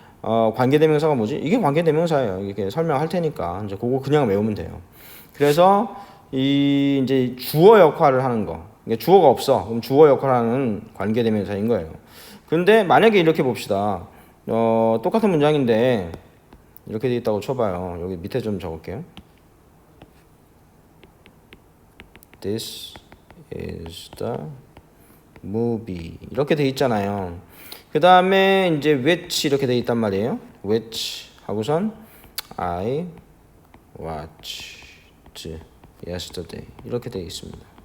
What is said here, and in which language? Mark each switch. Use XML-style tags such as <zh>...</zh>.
<ko>관계대명사가 뭐지? 이게 관계대명사예요. 이렇게 설명할 테니까 이제 그거 그냥 외우면 돼요. 그래서 이 이제 주어 역할을 하는 거. 그러니까 주어가 없어. 그럼 주어 역할을 하는 관계대명사인 거예요. 근데 만약에 이렇게 봅시다. 똑같은 문장인데 이렇게 돼 있다고 쳐봐요. 여기 밑에 좀 적을게요.</ko> <en>This is the movie</en> <ko>이렇게 돼 있잖아요. 그 다음에 이제 which 이렇게 돼 있단 말이에요. which 하고선</ko> <en>I watched yesterday</en> <ko>이렇게 돼 있습니다.</ko>